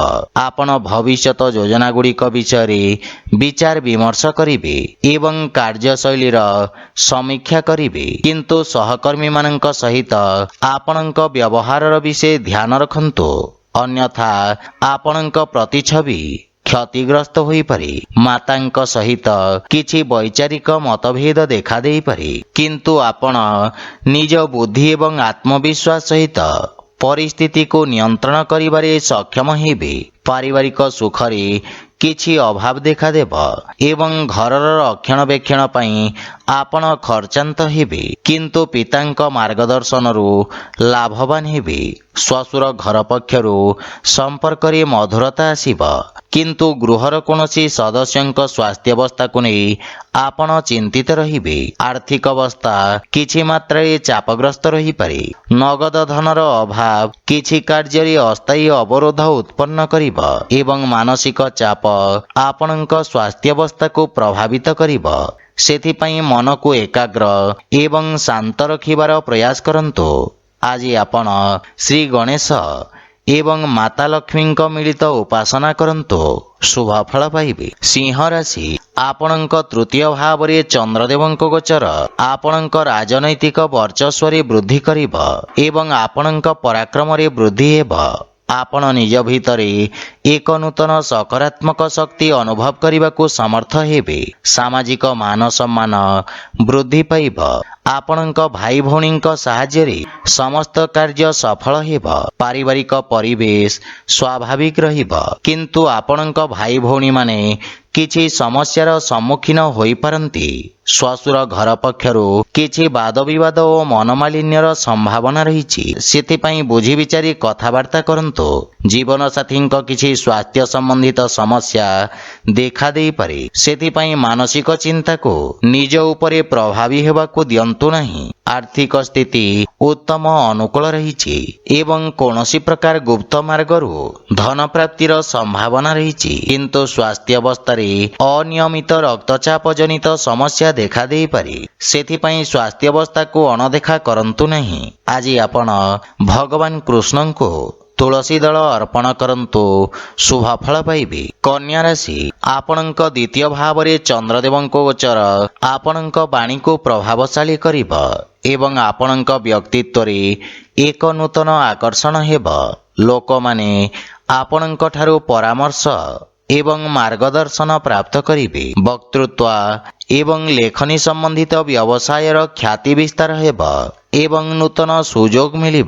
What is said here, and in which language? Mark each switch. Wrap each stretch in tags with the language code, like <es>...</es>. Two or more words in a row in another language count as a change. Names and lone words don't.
<or>ଆପଣ ଭବିଷ୍ୟତ ଯୋଜନା ଗୁଡ଼ିକ ବିଷୟ ରେ ବିଚାର ବିମର୍ଶ କରିବେ ଏବଂ କାର୍ଯ୍ୟଶୈଳୀର ସମୀକ୍ଷା କରିବେ, କିନ୍ତୁ ସହକର୍ମୀ ମାନଙ୍କ ସହିତ ଆପଣଙ୍କ ବ୍ୟବହାରର ବିଷୟ ଧ୍ୟାନ ରଖନ୍ତୁ, ଅନ୍ୟଥା ଆପଣଙ୍କ ପ୍ରତିଛବି କ୍ଷତିଗ୍ରସ୍ତ ହୋଇ ପାରେ। ମାତାଙ୍କ ସହିତ କିଛି ବୈଚାରିକ ମତଭେଦ ଦେଖା ଦେଇ ପାରେ, କିନ୍ତୁ ଆପଣ ନିଜ ବୁଦ୍ଧି ଏବଂ ଆତ୍ମବିଶ୍ୱାସ ସହିତ ପରିସ୍ଥିତି କୁ ନିୟନ୍ତ୍ରଣ କରିବାରେ ସକ୍ଷମ ହେବେ। ପାରିବାରିକ ସୁଖରେ କିଛି ଅଭାବ ଦେଖା ଦେବ ଏବଂ ଘରର ରକ୍ଷଣାବେକ୍ଷଣ ପାଇଁ ଆପଣ ଖର୍ଚ୍ଚାନ୍ତ ହେବେ, କିନ୍ତୁ ପିତାଙ୍କ ମାର୍ଗଦର୍ଶନରୁ ଲାଭବାନ ହେବେ। ଶ୍ୱଶୁର ଘର ପକ୍ଷରୁ ସମ୍ପର୍କ ରେ ମଧୁରତା ଆସିବ, କିନ୍ତୁ ଗୃହର କୌଣସି ସଦସ୍ୟଙ୍କ ସ୍ୱାସ୍ଥ୍ୟ ଅବସ୍ଥା କୁ ନେଇ ଆପଣ ଚିନ୍ତିତ ରହିବେ। ଆର୍ଥିକ ଅବସ୍ଥା କିଛି ମାତ୍ରାରେ ଚାପଗ୍ରସ୍ତ ରହି ପାରେ। ନଗଦ ଧନର ଅଭାବ କିଛି କାର୍ଯ୍ୟ ରେ ଅସ୍ଥାୟୀ ଅବରୋଧ ଉତ୍ପନ୍ନ କରିବ ଏବଂ ମାନସିକ ଚାପ ଆପଣଙ୍କ ସ୍ୱାସ୍ଥ୍ୟ ଅବସ୍ଥା କୁ ପ୍ରଭାବିତ କରିବ। ସେଥିପାଇଁ ମନ କୁ ଏକାଗ୍ର ଏବଂ ଶାନ୍ତ ରଖିବାର ପ୍ରୟାସ କରନ୍ତୁ। ଆଜି ଆପଣ ଶ୍ରୀ ଗଣେଶ ଏବଂ ମାତା ଲକ୍ଷ୍ମୀ ମିଳିତ ଉପାସନା କରନ୍ତୁ, ଶୁଭ ଫଳ ପାଇବେ। ସିଂହ ରାଶି, ଆପଣଙ୍କ ତୃତୀୟ ଭାବ ରେ ଚନ୍ଦ୍ରଦେବଙ୍କ ଗୋଚର ଆପଣଙ୍କ ରାଜନୈତିକ ବର୍ଚ୍ଚସ୍ୱ ରେ ବୃଦ୍ଧି କରିବ ଏବଂ ଆପଣଙ୍କ ପରାକ୍ରମ ରେ ବୃଦ୍ଧି ହେବ। ଆପଣ ନିଜ ଭିତରେ ଏକ ନୂତନ ସକାରାତ୍ମକ ଶକ୍ତି ଅନୁଭବ କରିବାରେ ସମର୍ଥ ହେବେ। ସାମାଜିକ ମାନ ସମ୍ମାନ ବୃଦ୍ଧି ପାଇବ। ଆପଣଙ୍କ ଭାଇ ଭଉଣୀ ସାହାଯ୍ୟ ରେ ସମସ୍ତ କାର୍ଯ୍ୟ ସଫଳ ହେବ। ପାରିବାରିକ ପରିବେଶ ସ୍ୱାଭାବିକ ରହିବ, କିନ୍ତୁ ଆପଣଙ୍କ ଭାଇ ଭଉଣୀ ମାନେ କିଛି ସମସ୍ୟାର ସମ୍ମୁଖୀନ ହୋଇ ପାରନ୍ତି। ଶ୍ୱଶୁର ଘର ପକ୍ଷରୁ କିଛି ବାଦ ବିବାଦ ଓ ମନୋମାଳିନ୍ୟର ସମ୍ଭାବନା ରହିଛି, ସେଥିପାଇଁ ବୁଝି ବିଚାରି କଥାବାର୍ତ୍ତା କରନ୍ତୁ। ଜୀବନ ସାଥୀ କିଛି ସ୍ୱାସ୍ଥ୍ୟ ସମ୍ବନ୍ଧିତ ସମସ୍ୟା ଦେଖା ଦେଇ ପାରେ, ସେଥିପାଇଁ ମାନସିକ ଚିନ୍ତା କୁ ନିଜ ଉପରେ ପ୍ରଭାବୀ ହେବାକୁ ଦିଅନ୍ତୁ ନାହିଁ। ଆର୍ଥିକ ସ୍ଥିତି ଉତ୍ତମ ଅନୁକୂଳ ରହିଛି ଏବଂ କୌଣସି ପ୍ରକାର ଗୁପ୍ତ ମାର୍ଗରୁ ଧନ ପ୍ରାପ୍ତିର ସମ୍ଭାବନା ରହିଛି, କିନ୍ତୁ ସ୍ୱାସ୍ଥ୍ୟ ଅବସ୍ଥା ରେ ଅନିୟମିତ ରକ୍ତଚାପ ଜନିତ ସମସ୍ୟା ଦେଖା ଦେଇ ପାରେ। ସେଥିପାଇଁ ସ୍ୱାସ୍ଥ୍ୟ ଅବସ୍ଥା କୁ ଅଣଦେଖା କରନ୍ତୁ ନାହିଁ। ଆଜି ଆପଣ ଭଗବାନ କୃଷ୍ଣ କୁ ତୁଳସୀ ଦଳ ଅର୍ପଣ କରନ୍ତୁ, ଶୁଭ ଫଳ ପାଇବେ। କନ୍ୟା ରାଶି, ଆପଣଙ୍କ ଦ୍ୱିତୀୟ ଭାବ ରେ ଚନ୍ଦ୍ରଦେବଙ୍କ ଗୋଚର ଆପଣଙ୍କ ବାଣୀ କୁ ପ୍ରଭାବଶାଳୀ କରିବ ଏବଂ ଆପଣଙ୍କ ବ୍ୟକ୍ତିତ୍ୱ ରେ ଏକ ନୂତନ ଆକର୍ଷଣ ହେବ। ଲୋକ ମାନେ ଆପଣଙ୍କ ଠାରୁ ପରାମର୍ଶ ଏବଂ ମାର୍ଗଦର୍ଶନ ପ୍ରାପ୍ତ କରିବେ। ବକ୍ତୃତ୍ୱ ଏବଂ ଲେଖନୀ ସମ୍ବନ୍ଧିତ ବ୍ୟବସାୟର ଖ୍ୟାତି ବିସ୍ତାର ହେବ ଏବଂ ନୂତନ ସୁଯୋଗ ମିଳିବ।</or>